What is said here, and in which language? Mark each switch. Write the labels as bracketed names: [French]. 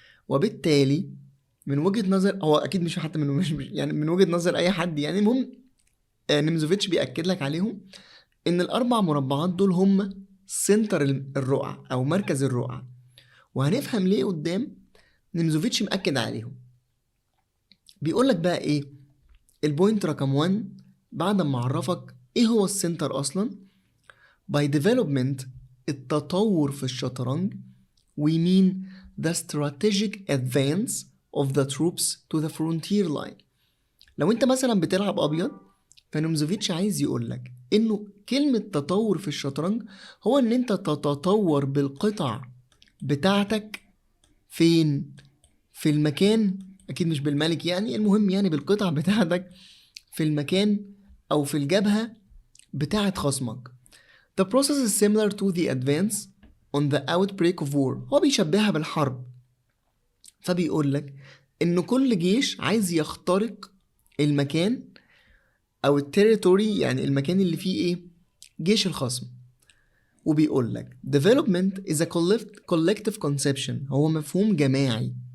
[Arabic] وبالتالي من وجهة نظر، هو اكيد مش حتى مش يعني من وجهة نظر اي حد، يعني المهم نيمزوفيتش بيأكد لك عليهم ان الاربع مربعات دول هم سنتر الرقعة او مركز الرقعة. وهنفهم ليه قدام. نيمزوفيتش مأكد عليهم. بيقول لك بقى ايه البوينت رقم 1 بعد ما عرفك ايه هو السنتر اصلا. [English] by development، [Arabic] التطور في الشطرنج، [English] we mean the strategic advance of the troops to the frontier line. [Arabic] لو انت مثلا بتلعب ابيض، فنومزوفيتش عايز يقولك انه كلمة تطور في الشطرنج هو ان انت تتطور بالقطع بتاعتك فين؟ في المكان، اكيد مش بالملك يعني، المهم يعني بالقطع بتاعتك في المكان او في الجبهة بتاعت خصمك. [English] The process is similar to the advance on the outbreak of war. [Arabic] هو بيشبهها بالحرب. فبيقول لك إن كل جيش عايز يخترق المكان أو التريتوري، يعني المكان اللي فيه إيه؟ جيش الخصم. وبيقول لك [English] development is a collective conception، [Arabic] هو مفهوم جماعي.